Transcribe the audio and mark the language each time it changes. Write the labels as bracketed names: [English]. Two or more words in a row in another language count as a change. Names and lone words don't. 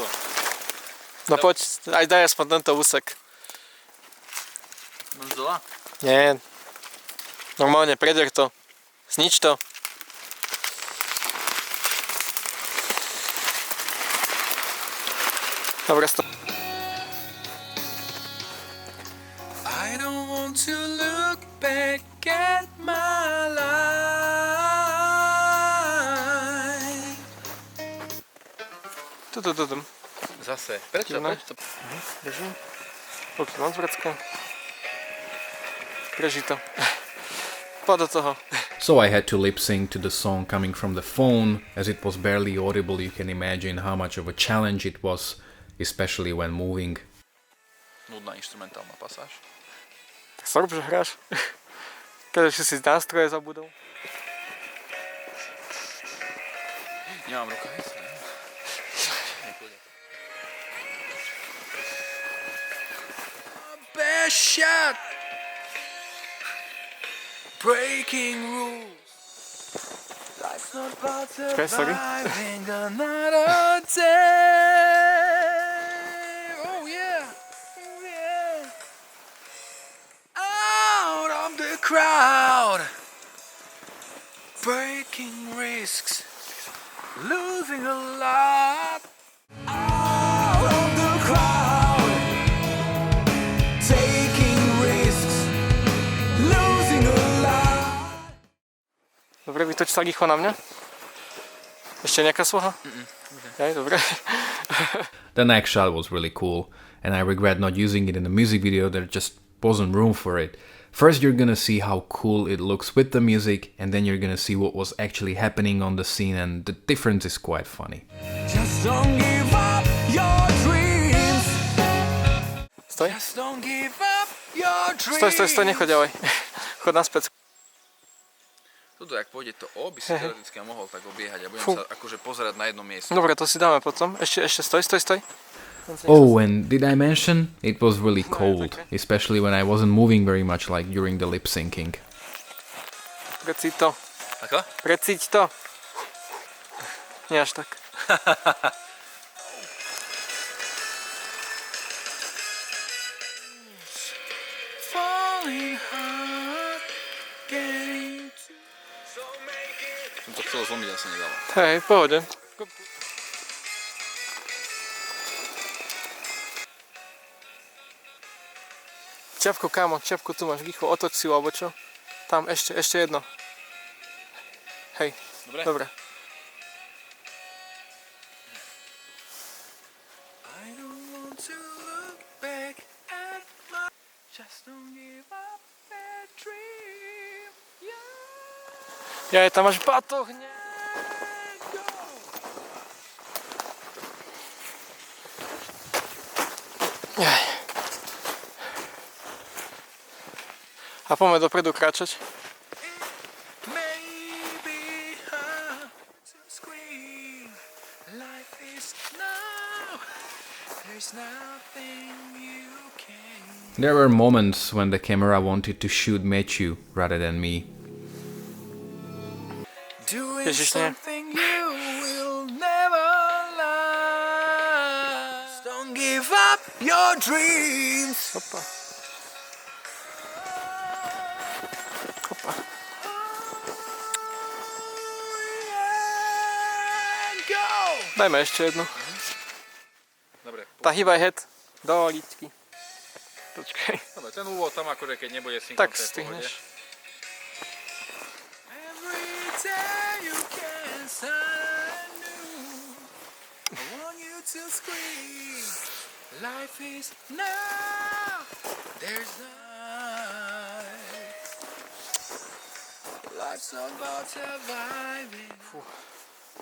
[Slovak] No poď, aj daj aspoň tento úsek. Mám zdola? Nie. Normálne, preder to. Znič to. Dobre, stop. [English] I don't want to look back at my life. [Slovak] Tu. Zase. Prečo? Ideme. Prečo? Držím. Ruky mám zvracké. Preží to. Poď do toho. [English] So I had to lip sync to the song coming from the phone, as it was barely audible. You can imagine how much of a challenge it was, especially when moving. [Slovak] Nudná instrumentálna pasáž. Tak sa rob, že hráš. Keď ešte si nástroje zabudol. Nemám rukavice. [English] Best shot. Breaking rules. Life's not about Okay, sorry. surviving another day. Oh yeah. Oh yeah. Out of the crowd. Breaking risks. Losing a lot. Out of the crowd. Taking risks. Losing a lot. [Slovak] Dobre, vytoč sa rýchlo na mňa. Ešte nejaká sloha? Okay, dobre. [English] The next shot was really cool, and I regret not using it in the music video. There just wasn't room for it. First you're gonna see how cool it looks with the music, and then you're gonna see what was actually happening on the scene, and the difference is quite funny. Just don't give up your dreams. [Slovak] Stoj. [English] Just don't give up your dreams. [Slovak] Stoj, nechoď ďalej. Chod naspäť. Tuto, ak pôjde to O, by si teoreticky mohol tak obiehať a budem Fú. sa akože pozerať na jedno miesto. Dobre, to si dáme potom. Ešte stoj. [English] Oh, and did I mention? It was really cold, especially when I wasn't moving very much like during the lip syncing. [Slovak] Precíť to. Ako? Precíť to. Nie až tak. [English] Falling hard, getting to... [Slovak] Som to chcel zlomiť, ale sa nedalo. Hej, v pohode. Čiapko, kámo, čiapko tu máš, rýchlo, otoč si, alebo čo? Tam, ešte jedno. Hej, dobre. [English] I don't want to look back at my... Just don't give up that dream. Yeah. [Slovak] Tam máš batoh, nie. [English] Go. [Slovak] A poďme dopredu kráčať. [English] Maybe hard to scream. Life is now. There's nothing you can. There were moments when the camera wanted to shoot Matthew rather than me. Doing [Slovak] Ježiš, nie. [English] something you will never last. Don't give up your dreams. [Slovak] Hopa. [English] Go. [Slovak] Dajme ešte jednu. Dobre, Tá hýbaj head do líčky. Počkaj. dobre, ten úvod tam akože keď nebude synchron, Tak to je v pohode. stihneš. [English] Every day you can start new. I want you to scream. Life is now. There's night. Life's not about surviving.